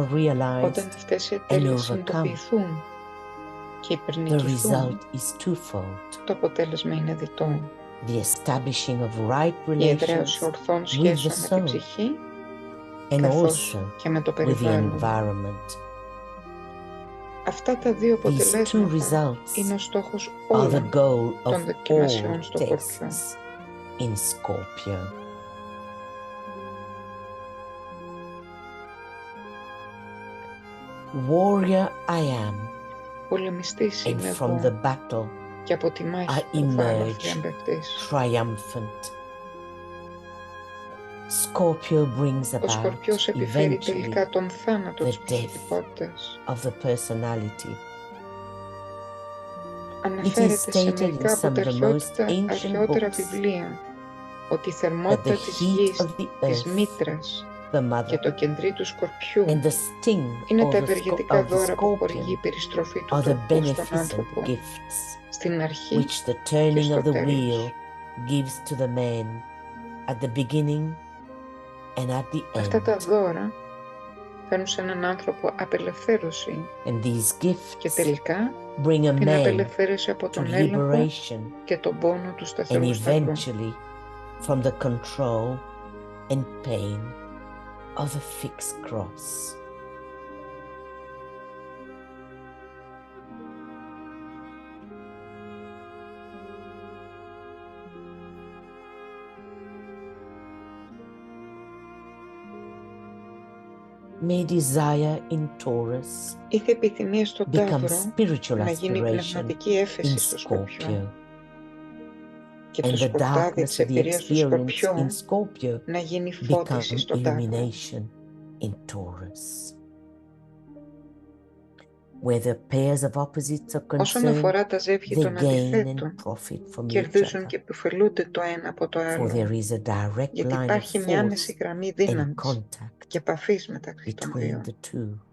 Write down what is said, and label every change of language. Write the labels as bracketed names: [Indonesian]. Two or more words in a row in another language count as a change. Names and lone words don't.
[Greek] Όταν [English] realized [Greek] αυτές οι [English] and [Greek] ατέλειες [English] overcome, [Greek] συνειδητοποιηθούν και [English] the [Greek] υπερνικηθούν, [English] result is twofold: [Greek] το αποτέλεσμα είναι διτό. [English] the establishing of right [Greek] Η εδραίωση [English] relations [Greek] ορθών [English] with the [Greek] σχέσεων με την [English] soul [Greek] ψυχή, [English] and [Greek] καθώς [English] also [Greek] και με το [English] with the [Greek] περιβάλλον. [English] environment. [Greek] Αυτά τα δύο [English] These two [Greek] αποτελέσματα [English] results [Greek] είναι ο στόχος [English] are the [Greek] όλων [English] goal of [Greek] των δοκιμασιών [English] all [Greek] στο Σκορπιό. [English] tests in Scorpio. Warrior I am, [Greek] Πολεμιστής [English] and [Greek] είμαι [English] from the [Greek] εγώ [English] battle [Greek] και από τη μάχη [English] I [Greek] προβάλλω [English] emerge [Greek] θριαμβευτής. [English] triumphant. Scorpio brings [Greek] Ο [English] about [Greek] Σκορπιός επιφέρει [English] eventually [Greek] τελικά τον θάνατο [English] the [Greek] της [English] death [Greek] προσωπικότητας. [English] of the personality. [Greek] Αναφέρεται σε [English] stated in [Greek] μερικά από [English] some [Greek] τα [English] of the most ancient [Greek] αρχαιότερα [English] books [Greek] βιβλία ότι η [English] that the [Greek] θερμότητα της [English] heat [Greek] γης, [English] of the [Greek] της [English] earth, [Greek] μήτρας [English] the [Greek] και [English] mother, [Greek] το κεντρί του Σκορπιού [English] and the sting [Greek] είναι [English] of [Greek] τα [English] the [Greek] ευεργετικά [English] of the [Greek] δώρα που χορηγεί η [English] scorpion [Greek] περιστροφή του [English] are the [Greek] τροχού στον [English] beneficent [Greek] άνθρωπο [English] gifts [Greek] στην αρχή [English] which the [Greek] και [English] turning [Greek] στο [English] of the [Greek] τέλος. [English] wheel gives to the man at the beginning and at the [Greek] Αυτά τα [English] end. [Greek] δώρα φέρνουν σε έναν άνθρωπο απελευθέρωση [English] And these [Greek] και [English] gifts [Greek] τελικά [English] bring a [Greek] την [English] man [Greek] απελευθέρωση από [English] to [Greek] τον έλεγχο [English] liberation [Greek] και τον πόνο του [English] and [Greek] σταθερού σταυρού. [English] eventually from the control and pain of the fixed cross. May desire in Taurus [Greek] Είχε επιθυμία στον [English] become [Greek] Ταύρο [English] spiritual [Greek] να γίνει [English] aspiration [Greek] πνευματική [English] in [Greek] έφεση στο Σκορπιό [English] Scorpio, [Greek] και [English] and [Greek] το [English] the [Greek] σκοτάδι [English] darkness [Greek] της [English] of the [Greek] εμπειρίας του [English] experience in [Greek] Σκορπιού [English] Scorpio [Greek] να γίνει [English] become [Greek] φώτιση στον Ταύρο. [English] illumination in Taurus. Where the pairs of opposites are [Greek] Όσον [English] concerned, [Greek] αφορά τα ζεύγη [English] they [Greek] των [English] gain and [Greek] αντιθέτων, [English] profit from each [Greek] κερδίζουν και [English] other, [Greek] επιφελούνται το ένα από το [English] for [Greek] άλλο, [English] there is a direct [Greek] γιατί [English] line of [Greek] υπάρχει μια άμεση [English] force [Greek] γραμμή [English] and [Greek] δύναμης [English] contact [Greek] και επαφής μεταξύ των [English] between [Greek] δύο. [English] the two.